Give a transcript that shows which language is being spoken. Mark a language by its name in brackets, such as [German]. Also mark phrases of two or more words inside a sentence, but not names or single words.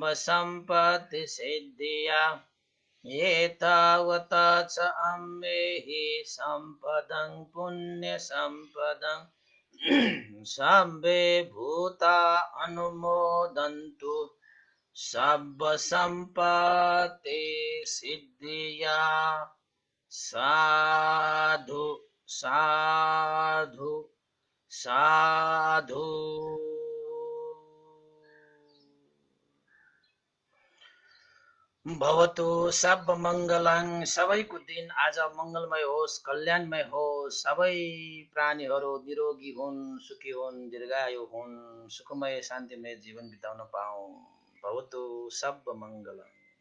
[Pali] सम्पत्ति सिद्धिया एतावता च अम्बेहि सम्पदं पुण्यसम्पदं सम्बे भूता अनुमोदन्तु सब्ब सम्पत्ति सिद्धिया साधु साधु साधु। भवतु सब मङ्गलं, [Nepali] सबैको दिन आज मङ्गलमय होस्, कल्याणमय होस्, सबै प्राणीहरू निरोगी हुन्, सुखी हुन्, दीर्घायु हुन्, सुखमय शान्तिमय जीवन बिताउन पाऊँ। [Pali] भवतु सब मङ्गलम्।